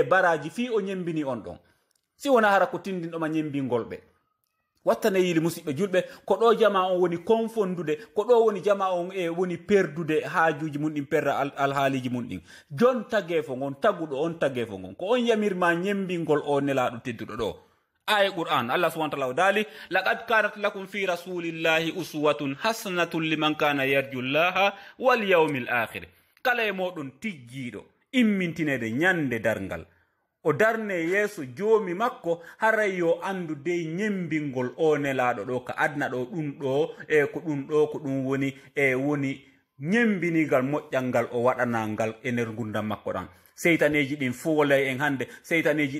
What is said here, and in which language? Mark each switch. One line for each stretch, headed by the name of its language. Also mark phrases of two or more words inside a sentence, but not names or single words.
Fula: baraji fi o ñembini on ɗon si wona hara ko tindinɗoma ñembingol ɓe wattane yili musidɓe julɓe ko ɗo jama on woni konfondude ko ɗo woni jama on woni perdude haajuji mum ɗin perda alhaaliji mum ɗin jon tagefo ngon taguɗo on tagefo ngon ko on yamirma ñembingol o nelaɗo tedduɗo ɗo aya qur'an
Arabic: الله سبحانه وتعالى
Fula: dali
Arabic: لقد كان لكم في رسول الله أسوة حسنة لمن كان يرجو الله واليوم الآخر
Fula: kala e moɗon tijjiɗo immintinede ñande darngal o darne yeeso joomi makko haray yo andu dey ñembingol o nelaɗo ɗo ka adna ɗo ɗum ɗo ko ɗum woni woni ñembinigal moƴƴal ngal o waɗanangal e nder gurdam makko ɗan seytaneji ɗin foolay en hande seytaneji